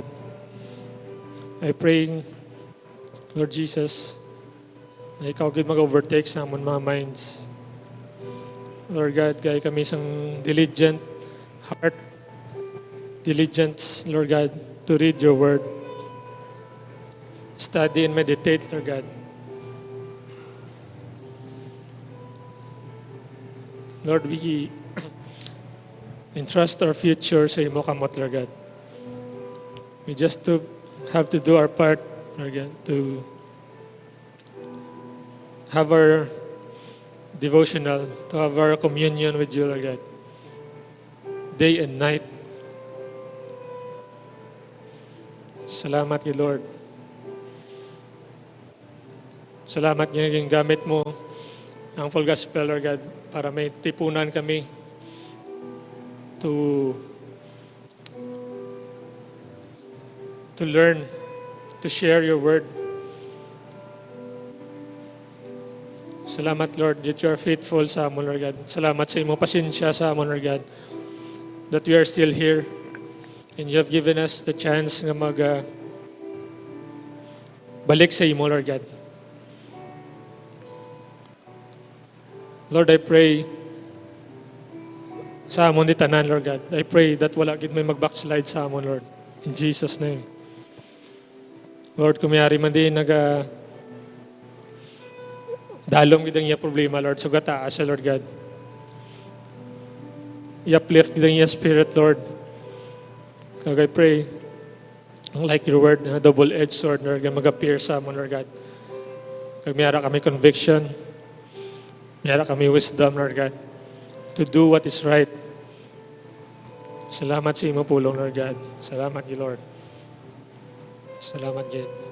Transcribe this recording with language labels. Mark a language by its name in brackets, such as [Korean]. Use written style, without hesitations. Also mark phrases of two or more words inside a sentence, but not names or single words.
[English] I pray, Lord Jesus, [Hiligaynon] na ikaw gid mag-overtake sa amon mga minds. [English] Lord God, [Hiligaynon] kaya kami isang [English] diligent heart, diligence, Lord God, to read your word. Study and meditate, Lord God. Lord, we entrust our future [Hiligaynon] sa imo kamot, [English] Lord God. We just have to do our part, Lord God, to have our devotional, to have our communion with you, Lord God, day and night. [Hiligaynon] Salamat kay Lord. Salamat nga yung gamit mo ang [English] full gospel, Lord God, [Hiligaynon] para may tipunan kami [English] to learn, to share your word. Salamat, Lord, that you are faithful [Hiligaynon] sa amon, [English] Lord God. [Hiligaynon] Salamat sa imo pasensya sa amon, [English] Lord God, that we are still here and you have given us the chance [Hiligaynon] nga balik sa imo, [English] Lord God. Lord, I pray [Hiligaynon] sa amon di tanan, [English] Lord God. I pray that [Hiligaynon] wala gid may mag-backslide sa amon, [English] Lord. In Jesus' name. Lord, [Hiligaynon] kung mayari man din dalom gid ang iya problema, Lord. So gataas siya, Lord God. I-uplift gid ang iya spirit, Lord. [English] Kag I pray, like your word, double-edged sword, Lord, [Hiligaynon] mag-appear sa amon, [English] Lord God. [Hiligaynon] Kag mayara kami conviction, mayara kami wisdom, [English] Lord God, to do what is right. [Hiligaynon] Salamat sa imo pulong, [English] Lord God. [Hiligaynon] Salamat, Lord. Salamat, God.